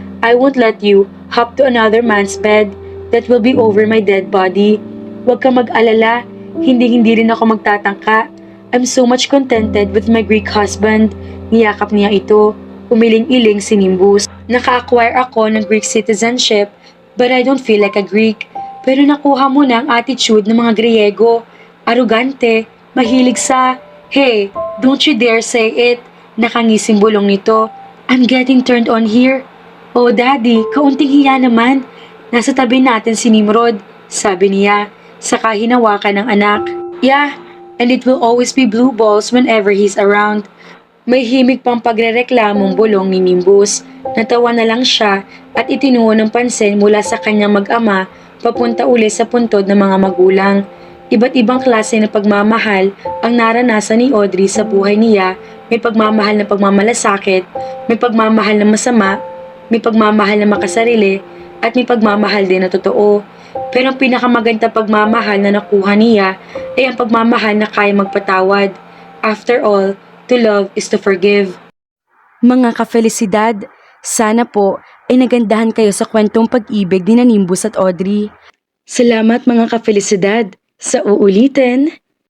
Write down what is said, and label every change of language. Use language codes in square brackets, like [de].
[en] I won't let you hop to another man's bed. That will be over my dead body. [tl] Huwag ka mag-alala, hindi rin ako magtatangka. [en] I'm so much contented with my Greek husband. [tl] Niyakap niya ito. Umiling-iling si Nimbus. Naka-acquire ako ng Greek citizenship, [en] but I don't feel like a Greek. [tl] Pero nakuha mo na ang attitude ng mga Griego. Arugante, mahilig sa, [en] hey, don't you dare say it. [tl] Nakangising bulong nito. [en] I'm getting turned on here. [tl] Oh daddy, kaunting hiya naman. Nasa tabi natin si Nimrod, sabi niya, saka hinawakan ng anak. [en] Yeah, and it will always be blue balls whenever he's around. [tl] May himig pang pagrereklamong bulong ni Nimbus. Natawa na lang siya at itinuo ng pansin mula sa kanyang mag-ama papunta uli sa puntod ng mga magulang. Iba't ibang klase ng pagmamahal ang naranasan ni Audrey sa buhay niya. May pagmamahal na pagmamalasakit, may pagmamahal na masama, may pagmamahal na makasarili, at may pagmamahal din na totoo. Pero ang pinakamaganda pagmamahal na nakuha niya ay ang pagmamahal na kaya magpatawad. [en] After all, to love is to forgive. [tl] Mga kafelisidad, sana po ay nagandahan kayo sa kwentong pag-ibig ni Nimbus at Audrey. Salamat mga kafelisidad. Sa uulitin.